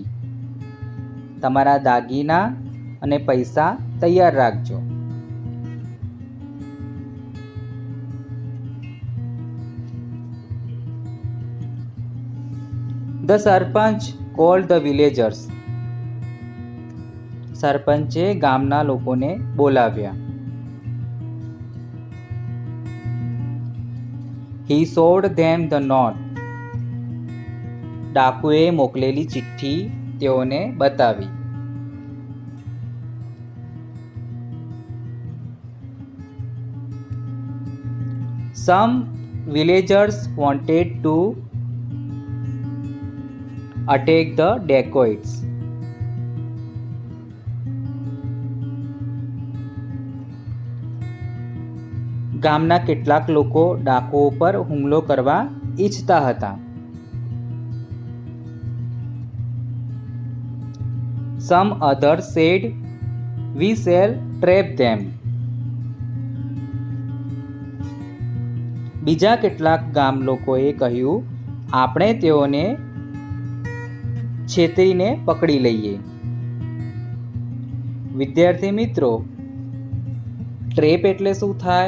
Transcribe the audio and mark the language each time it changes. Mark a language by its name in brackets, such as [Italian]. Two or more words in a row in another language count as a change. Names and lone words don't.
[Gujarati] તમારા દાગીના અને પૈસા તૈયાર રાખજો. [English] The સરપંચ called the villagers. [Gujarati] સરપંચે ગામના લોકોને બોલાવ્યા. [English] He showed them the note. [Gujarati] ડાકુએ મોકલેલી ચિઠ્ઠી તેઓને બતાવી. [English] Some villagers wanted to attack the dacoits. [Gujarati] ગામના કેટલાક લોકો ડાકુઓ પર હુમલો કરવા ઈચ્છતા હતા. [English] Some others said, "We shall trap them." [Gujarati] બીજા કેટલાક ગામ લોકોએ કહ્યું, આપણે તેઓને છેતરીને પકડી લઈએ. વિદ્યાર્થી મિત્રો, ટ્રેપ એટલે શું થાય?